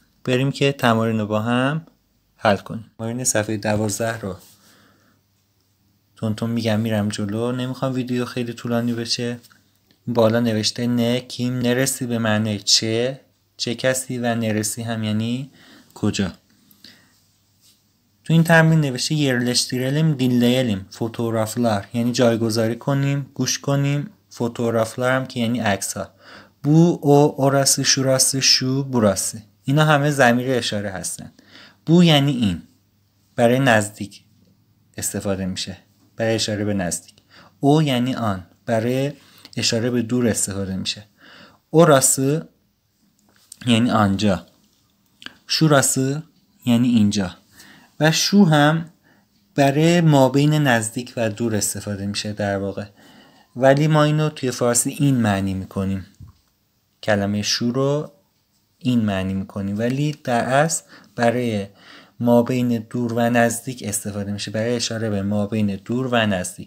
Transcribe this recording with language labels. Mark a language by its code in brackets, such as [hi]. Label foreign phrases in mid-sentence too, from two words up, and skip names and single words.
[fa] بریم که تمارین رو با هم حل کنیم. تمارین صفحه 12 رو تون میگم میرم جلو، نمیخوام ویدیو خیلی طولانی بشه. بالا نوشته [tr] ne kim nerede [fa] به معنی چه کسی و نرسی هم یعنی کجا. تو این تمرین نوشته [tr] yerleştirelim dinleyelim fotoğraflar [fa] یعنی جایگذاری کنیم گوش کنیم، fotoğraflar هم که یعنی عکس ها. [tr] Bu o orası şurası şu burası [fa] اینا همه ضمیر اشاره هستن. بو یعنی این، برای نزدیک استفاده میشه، برای اشاره به نزدیک. او یعنی آن، برای اشاره به دور استفاده میشه. orası یعنی آنجا، şurası یعنی اینجا و شو هم برای مابین نزدیک و دور استفاده میشه در واقع، ولی ما اینو توی فارسی این معنی میکنیم، کلمه شو رو این معنی میکنیم، ولی در اصل برای مابین دور و نزدیک استفاده میشه، برای اشاره به مابین دور و نزدیک.